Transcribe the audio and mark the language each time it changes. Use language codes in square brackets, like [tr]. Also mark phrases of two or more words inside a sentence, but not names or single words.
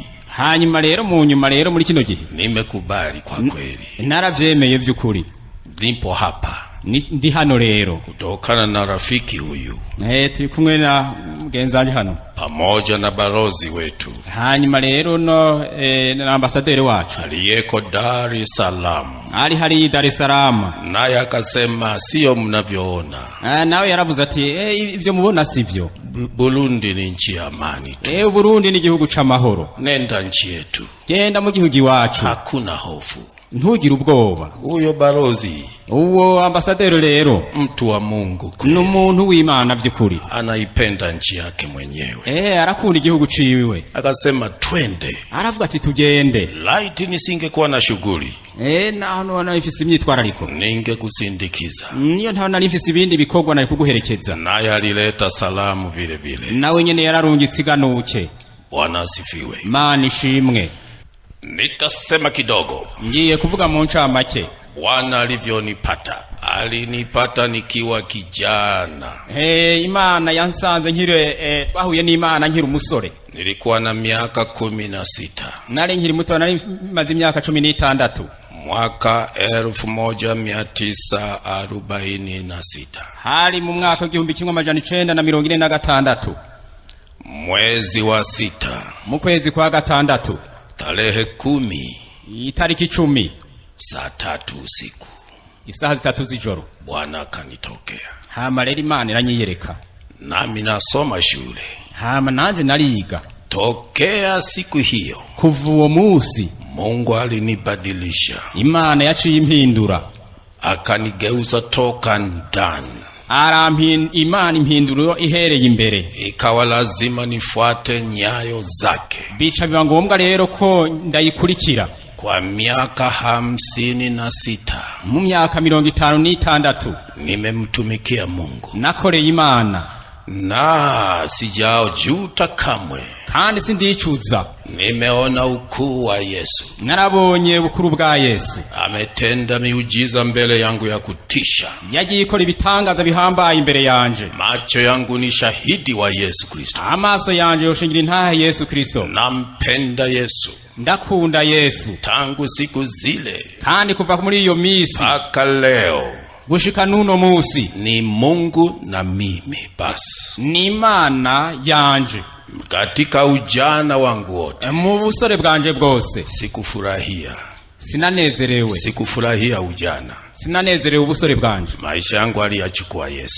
[rn] Hanyuma rero mu nyuma rero muri kino gihe. [sw] Nimekubali kwa kweli. [rn] Naravyemeye vy'ukuri. [sw] Nipo hapa. [rn] Ndi hano rero. [sw] Kutokana na rafiki huyu. [rn] Turi kumwe na mugenzanyi hano. [sw] Pamoja na balozi wetu. [rn] Hanyuma rero na ambasaderi wacu. [sw] Aliyeko Dar es Salaam. [rn] Hari Dar es Salaam. [sw] Naye akasema sio mnavyoona. [rn] Nawe yaravuze ati ivyo mubona sivyo. [sw] Burundi ni nchi ya amani tu. [rn] Burundi ni igihugu c'amahoro. [sw] Nenda nchi yetu. [rn] Genda mu gihugu iwacu. [sw] Hakuna hofu. [rn] Ntugire ubwoba. [sw] Huyo balozi. [rn] Uwo ambasaderi rero. [sw] Mtu wa Mungu. [rn] N'umuntu w'Imana vy'ukuri. [sw] Anaipenda nchi yake mwenyewe. [rn] Arakunda igihugu ciwe. [sw] Akasema twende. [rn] Aravuga ati tugende. [sw] Light nisingekuwa na shughuli. [rn] Naho nifise imyitwarariko. [sw] Ningekusindikiza. [rn] Niyo ntaho narifise ibindi bikorwa nari kuguherekeza. [sw] Naye alileta salamu vile vile. [rn] Nawe nyene yararungitse iganuke. [sw] Bwana asifiwe. [rn] Imana ishimwe. [sw] Nitasema kidogo. [rn] Ngiye kuvuga mu ncamake. [sw] Bwana alivyonipata. Alinipata nikiwa kijana. [rn] Imana yansanze nkire twahuye n'Imana nkiri umusore. [sw] Nilikuwa na miaka 16. [rn] Nari nkiri muto, nari maze imyaka 16. [sw] Mwaka 1946. [rn] Hari mu mwaka 1946. [sw] Mwezi wa 6. [rn] Mu kwezi kwa gatandatu. [sw] Tarehe 10. [rn] Itariki 10. [sw] Saa 3 usiku. [rn] Isaha 3 z'ijoro. [sw] Bwana akanitokea. [rn] Hama rero Imana iranyiyereka. [sw] Nami nasoma shule. [rn] Hama nanje nariga. [sw] Tokea siku hiyo. [rn] Kuva uwo musi. [sw] Mungu alinibadilisha. [rn] Imana yaciye impindura. [sw] Akanigeuza toka ndani. [rn] Imana impinduro ihereye imbere. [sw] Ikawa lazima nifuate nyayo zake. [rn] Bica biba ngombwa rero ko ndayikurikira. [sw] Kwa miaka 56. [rn] Mu myaka 56. [sw] Nimemtumikia Mungu. [rn] Nakoreye Imana. [sw] Na sijao juta kamwe. [rn] Kandi sindicuza. [sw] Nimeona ukuu wa Yesu. [rn] Narabonye ubukuru bwa Yesu. [sw] Ametenda miujiza mbele yangu ya kutisha. [rn] Yagiye ikora ibitangaza bihambaye imbere yanje. [sw] Macho yangu ni shahidi wa Yesu Kristo. [rn] Amaso yanje yoshingira intahe Yesu Kristo. [sw] Nampenda Yesu. [rn] Ndakunda Yesu. [sw] Tangu siku zile. [rn] Kandi kuva muri iyo misi. [sw] Aka leo. [rn] Gushika nuno musi. [sw] Ni Mungu na mimi basi. [rn] Ni Imana yanje. [sw] Katika ujana wangu wote. [rn] Mu busore bwanje bwose. [sw] Sikufurahia. [rn] Sinanezerewe. [sw] Sikufurahia ujana. [rn] Sinanezerewe ubusore bwanje. [sw] Maisha yangu aliyachukua Yesu.